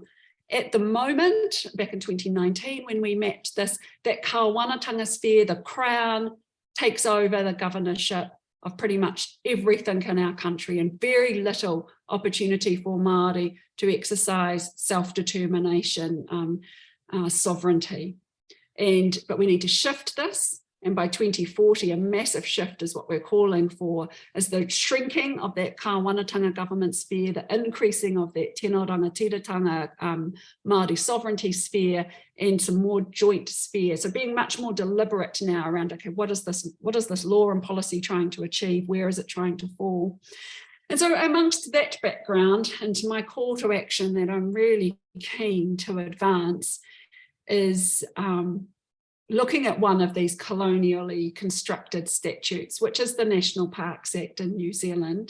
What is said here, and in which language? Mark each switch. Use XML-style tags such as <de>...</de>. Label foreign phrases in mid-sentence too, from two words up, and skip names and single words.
<en>At the moment, back in 2019, when we mapped this, that Kāwanatanga sphere, the Crown takes over the governorship of pretty much everything in our country, and very little opportunity for Māori to exercise self-determination, sovereignty. But we need to shift this, and by 2040, a massive shift is what we're calling for, is the shrinking of that Kāwanatanga government sphere, the increasing of that</en> <mi>tino rangatiratanga</mi> <en>Māori sovereignty sphere, and some more joint sphere. So being much more deliberate now around, okay, what is this law and policy trying to achieve? Where is it trying to fall? And so amongst that background, and my call to action that I'm really keen to advance is looking at one of these colonially constructed statutes, which is the National Parks Act in New Zealand.</en>